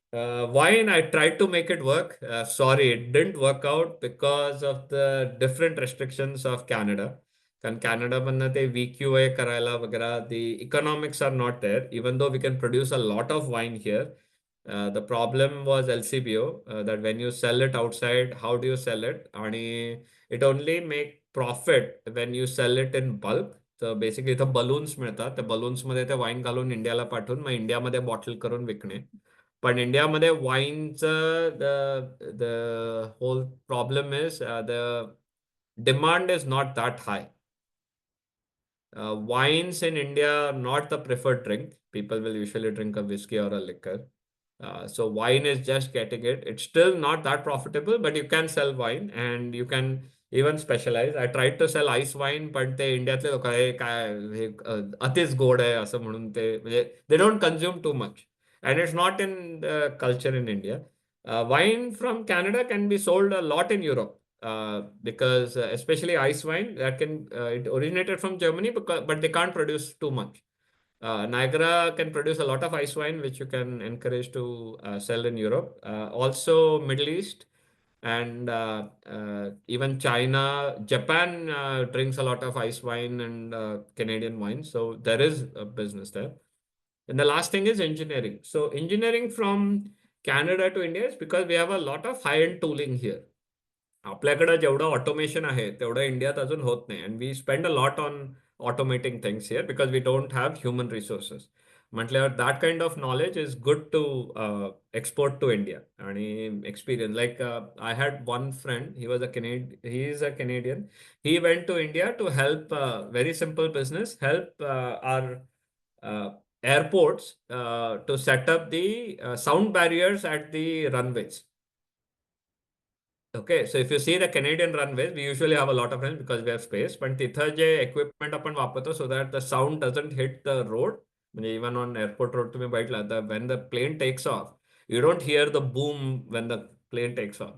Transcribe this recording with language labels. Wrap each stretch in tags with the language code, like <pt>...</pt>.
<en>Wine, I tried to make it work. Sorry, it didn't work out because of the different restrictions of Canada.</en> <mr>कारण कॅनडामधनं ते VQA करायला वगैरे,</mr> <en>the economics are not there, even though we can produce a lot of wine here. The problem was LCBO, that when you sell it outside, how do you sell it? आणि it only make profit when you sell it in bulk.</en> <mr>तर basically इथं balloons मिळतात, त्या बलून्समध्ये ते wine घालून इंडियाला पाठवून मग इंडियामध्ये बॉटल करून विकणे. पण इंडियामध्ये वाईनचं</mr> <en>The whole problem is the demand is not that high. Wines in India are not the preferred drink. People will usually drink a whiskey or a liquor. So wine is just getting it. It's still not that profitable, but you can sell wine and you can even specialize. I tried to sell ice wine, but</en> <mr>ते इंडियातले लोक हे काय हे अतिच गोड आहे असं म्हणून ते म्हणजे</mr> <en>they don't consume too much. And it's not in the culture in India. Wine from Canada can be sold a lot in Europe. Because especially ice wine that can it originated from Germany but they can't produce too much. Niagara can produce a lot of ice wine which you can encourage to sell in Europe. Also Middle East and even China, Japan drinks a lot of ice wine and Canadian wine. So there is a business there. And the last thing is engineering. So engineering from Canada to India is because we have a lot of high-end tooling here.</en> <mr>आपल्याकडे जेवढं automation आहे तेवढं इंडियात अजून होत नाही.</mr> <en>And we spend a lot on automating things here because we don't have human resources. म्हटल्यावर that kind of knowledge is good to export to India. आणि experience like I had one friend, he is a Canadian. He went to India to help very simple business, help our airports to set up the sound barriers at the runways. Okay, so if you see the Canadian runways, we usually have a lot of them because we have space.</en> <mr>पण तिथं जे equipment आपण वापरतो</mr> <en>so that the sound doesn't hit the road. म्हणजे even on airport road</en> <mr>तुम्ही बघितलं तर</mr> <en>when the plane takes off, you don't hear the boom when the plane takes off.</en>